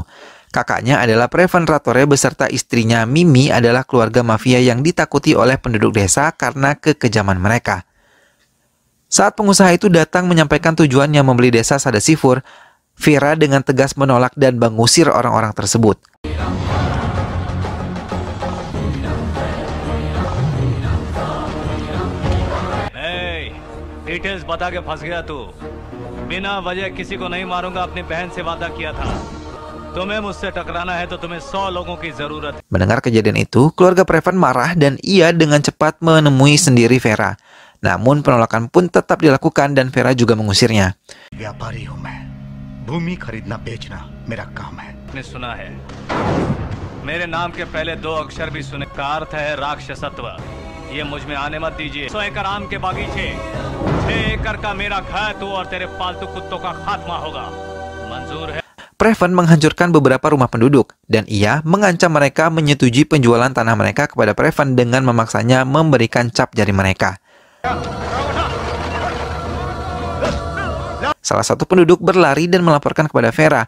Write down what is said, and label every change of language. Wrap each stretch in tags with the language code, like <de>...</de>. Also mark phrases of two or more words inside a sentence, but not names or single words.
<id>Kakaknya adalah Prevan Ratore beserta istrinya Mimi adalah keluarga mafia yang ditakuti oleh penduduk desa karena kekejaman mereka. Saat pengusaha itu datang menyampaikan tujuannya membeli desa Sadasipur, Vera dengan tegas menolak dan mengusir orang-orang tersebut.</id> <hi>डिटेल्स बता के फंस गया तू बिना वजह किसी को नहीं मारूंगा अपनी बहन से वादा किया था तुम्हें मुझसे टकराना है तो तुम्हें 100 लोगों की जरूरत है.</hi> <id>Mendengar kejadian itu, keluarga Prevan marah dan ia dengan cepat menemui sendiri Vera. Namun penolakan pun tetap dilakukan dan Vera juga mengusirnya.</id> <hi>व्यापारी हूं मैं भूमि खरीदना बेचना मेरा काम है. ने सुना है मेरे नाम के पहले 2 अक्षर भी सुने का अर्थ है राक्षसत्व. ये मुझ में आने मत दीजिए. 100 एकड़ आम के बागीचे 6 एकड़ का मेरा खेत और तेरे पालतू कुत्तों का खात्मा होगा. मंजूर है.</hi> <id>Prevan menghancurkan beberapa rumah penduduk dan ia mengancam mereka menyetujui penjualan tanah mereka kepada Prevan dengan memaksanya memberikan cap jari mereka. Salah satu penduduk berlari dan melaporkan kepada Vera.</id>